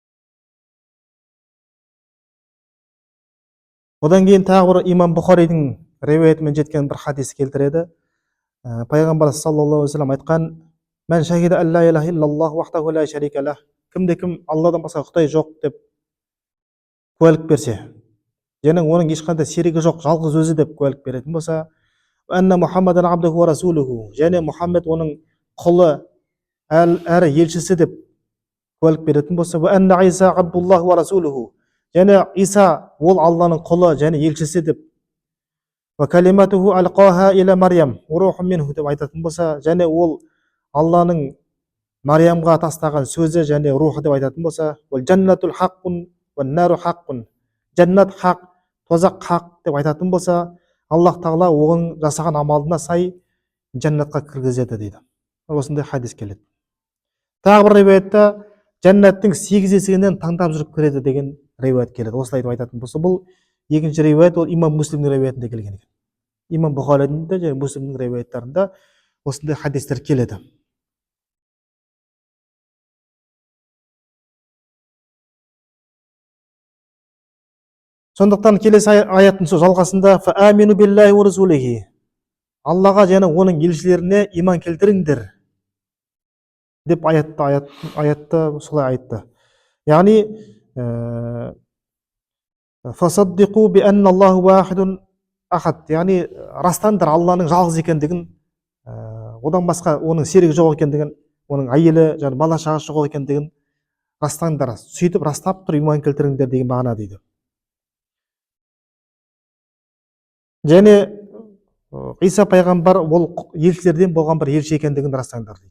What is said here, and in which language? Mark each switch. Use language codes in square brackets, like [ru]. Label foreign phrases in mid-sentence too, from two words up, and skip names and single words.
[kk] Одан кейін тағы бір имам Бұхаридің риуаятымен жеткен бір хадис келтіреді. [ar] Пайғамбар صلى الله عليه وسلم айтқан: "من شهد أن لا إله إلا الله وحده لا شريك له", [kk] кімде кім Алладан басқа құдай жоқ деп куәлік берсе, және оның ешқандай серігі жоқ, жалғыз өзі деп куәлік беретін болса, [ar] أن محمدا عبده ورسوله, [kk] және Мұхаммед оның құлы әрі елшісі деп куәлік беретін болса, [ar] وأن عيسى عبد الله ورسوله, [kk] және Иса ол Алланың құлы және елшісі деп, [ar] وكلمته ألقاها إلى مريم وروح منه [kk] деп айтатын болса, және ол Алланың Мариямға тастаған сөзі және рухы деп айтатын болса, [ar] والجنة حق والنار حق, [kk] жәннат хақ, тозақ хақ деп айтатын болса, Аллах тағала оған жасаған амалына сай жәннатқа кіргізеді дейді. Осындай хадис келеді. Тағы бір риуаятта жәннаттың 8 есігінен таңдап жүріп кіреді деген риуаят келеді. Осылай деп айтатын болса, бұл екінші риуаят, ол имам Муслимнің риуаятында келген екен. Имам Бұхаридің де және Муслимнің риуаяттарында осындай хадистер келеді. Сондықтан келесі аяттың жалғасында [ar] فآمنوا بالله ورسوله, [kk] Аллаға және оның елшілеріне иман келтіріңдер деп аятта солай айтты. [ar] Яғни فصدقوا بأن الله واحد أحد, [kk] яғни растаңдар Алланың жалғыз екендігін, одан басқа оның серігі жоқ екендігін, оның әйелі және бала шағасы жоқ екендігін растаңдар. Сөйтіп растап тұрып иман келтіріңдер деген мағына дейді. Және Иса пайғамбар ол елшілерден болған бір елші екендігін растаңдар дейді.